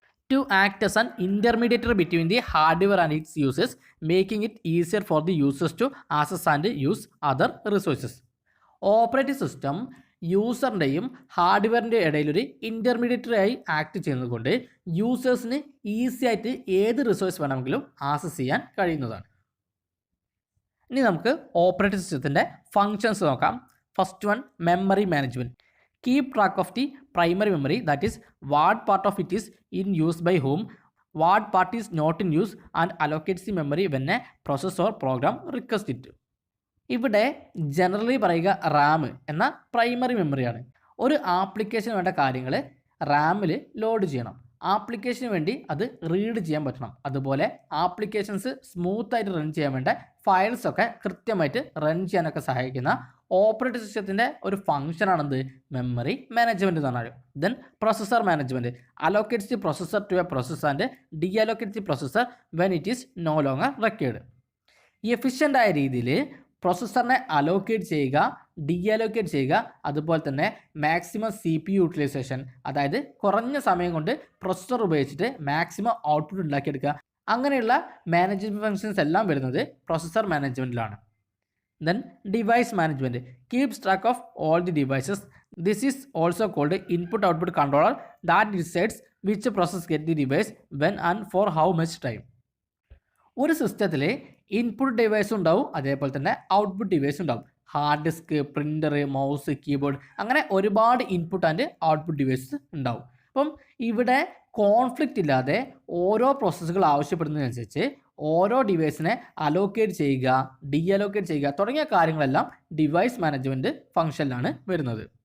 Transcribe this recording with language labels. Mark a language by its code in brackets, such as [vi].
[en] To act as an intermediary between the hardware and its users, making it easier for the users to access and use other resources. [ml] Operating system യൂസറിൻ്റെയും ഹാർഡ്വെയറിൻ്റെയും ഇടയിലൊരു ഇൻ്റർമീഡിയറ്ററി ആയി act ചെയ്യുന്നത് കൊണ്ട് യൂസേഴ്സിന് easy ആയിട്ട് ഏത് resource വേണമെങ്കിലും access ചെയ്യാൻ കഴിയുന്നതാണ്. ഇനി നമുക്ക് ഓപ്പറേറ്റിംഗ് സിസ്റ്റത്തിൻ്റെ ഫങ്ഷൻസ് നോക്കാം. [en] First one, memory management. Keep track of the primary memory, that is what part of it is in use by whom, what part is not in use, and allocates the memory when a process or program requests it. [ml] ഇവിടെ generally പറയുക റാം എന്ന primary മെമ്മറിയാണ്. ഒരു ആപ്ലിക്കേഷന് വേണ്ട കാര്യങ്ങൾ റാമിൽ load ചെയ്യണം. ആപ്ലിക്കേഷന് വേണ്ടി അത് റീഡ് ചെയ്യാൻ പറ്റണം. അതുപോലെ ആപ്ലിക്കേഷൻസ് സ്മൂത്തായിട്ട് റൺ ചെയ്യാൻ വേണ്ട ഫയൽസ് ഒക്കെ കൃത്യമായിട്ട് റൺ ചെയ്യാനൊക്കെ സഹായിക്കുന്ന ഓപ്പറേറ്റിംഗ് സിസ്റ്റത്തിൻ്റെ ഒരു ഫംഗ്ഷനാണെന്ത്? [en] memory management [ml] എന്ന് പറഞ്ഞാൽ. [en] Then processor management. Allocates the processor to a process and deallocates the processor when it is no longer required. [ml] എഫിഷ്യൻ്റായ രീതിയിൽ പ്രൊസസ്സറിനെ അലോക്കേറ്റ് ചെയ്യുക, ഡി അലോക്കേറ്റ് ചെയ്യുക, അതുപോലെ തന്നെ മാക്സിമം CPU യൂട്ടിലൈസേഷൻ, അതായത് കുറഞ്ഞ സമയം കൊണ്ട് പ്രൊസസ്സർ ഉപയോഗിച്ചിട്ട് മാക്സിമം ഔട്ട്പുട്ട് ഉണ്ടാക്കിയെടുക്കുക. അങ്ങനെയുള്ള മാനേജ്മെൻറ്റ് ഫങ്ഷൻസ് എല്ലാം വരുന്നത് processor മാനേജ്മെൻറ്റിലാണ്. [en] Then device management keeps track of all the devices. This is also called input-output controller that decides which process get the device when and for how much time. [ml] ഒരു സിസ്റ്റത്തിൽ input device ഉണ്ടാവും, അതേപോലെ തന്നെ output device ഉണ്ടാവും. Hard disk, printer, mouse, keyboard അങ്ങനെ ഒരുപാട് input and output device ഉണ്ടാവും. അപ്പം ഇവിടെ കോൺഫ്ലിക്റ്റ് ഇല്ലാതെ ഓരോ പ്രോസസ്സുകൾ ആവശ്യപ്പെടുന്നതിനനുസരിച്ച് ഓരോ ഡിവൈസിനെ അലോക്കേറ്റ് ചെയ്യുക, ഡി അലോക്കേറ്റ് ചെയ്യുക തുടങ്ങിയ കാര്യങ്ങളെല്ലാം ഡിവൈസ് മാനേജ്മെൻറ്റ് ഫംഗ്ഷനിലാണ് വരുന്നത്.